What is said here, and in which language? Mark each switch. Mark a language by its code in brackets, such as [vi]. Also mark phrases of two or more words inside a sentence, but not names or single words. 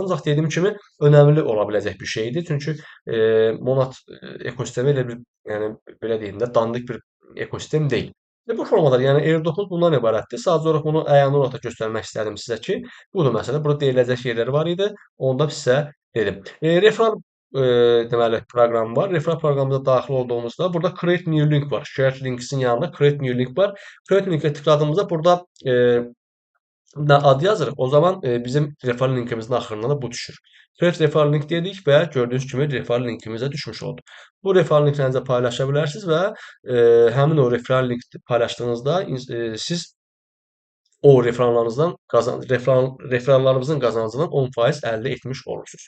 [az] Ancaq dediyim kimi önəmli ola biləcək bir şeydir. Çünki Monad ekosistemi elə bir, yəni belə deyim də, dandik bir ekosistem deyil. Bu formalar, yəni AirDrop-umuz bundan ibarətdir. Sadəcə olaraq bunu əyani olaraq da göstərmək istədim sizə ki, budur məsələ. Burada deyiləcək yerləri var idi. Onu da sizə dedim. Referral deməli proqram var. Referral proqramına daxil olduğumuzda burada [en] Create New Link [az] var. [en] Shared Links'in [az] yanında [en] Create New Link [az] var. [en] Create Link'e [az] tıkladığımızda burada ad yazırıq. O zaman bizim referral linkimizin axırına da bu düşür. [en] Create Referral Link [az] dedik və gördüyünüz kimi referral linkimizə düşmüş oldu. Bu referral linklərinizə paylaşa bilərsiniz və həmin o referral link paylaşdığınızda siz o referrallarınızın qazancından 10% əldə etmiş olursunuz.